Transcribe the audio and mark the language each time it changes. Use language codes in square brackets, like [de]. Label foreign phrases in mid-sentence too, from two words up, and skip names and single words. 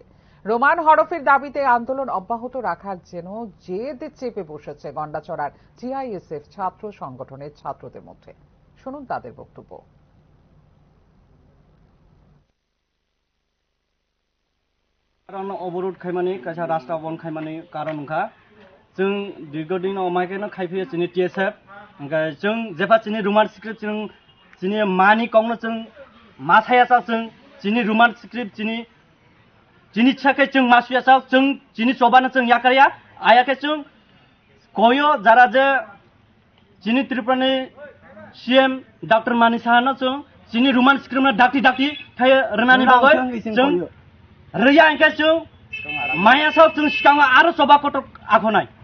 [bn] রোমান হরফের দাবিতে আন্দোলন অব্যাহত রাখার যেন জেদ চেপে বসেছে গন্ডাছড়ার টিআইএসএফ ছাত্র সংগঠনের ছাত্রদের মধ্যে। শুনুন তাদের বক্তব্য। [trp] কারণ অবরোধ খাইমানি কাছা রাস্তা বন খাইমানি কারণ उनखा जों दीर्घदिन अमायकेनो खाइफैयो जोंनि टीएसएफ ओमफ्राय जों जेफा जोंनि [en] Roman script [trp] जोंनि मानि कावनो जों मा थायासा जों जोंनि [en] Roman script [trp] जोंनि थाखाय जों मासुयासा जों जोंनि सबानो जों याकारिया आयाके जों कोयो जारा जे जोंनि त्रिपुरानि सीएम डॉक्टर मानि साहानो जोंनि [en] Roman script [trp] डाक्टी थायो रोनानि बागै जों रैया इनके जों माया साव जों सिगाङाव आरो सभा कटक आखनाय।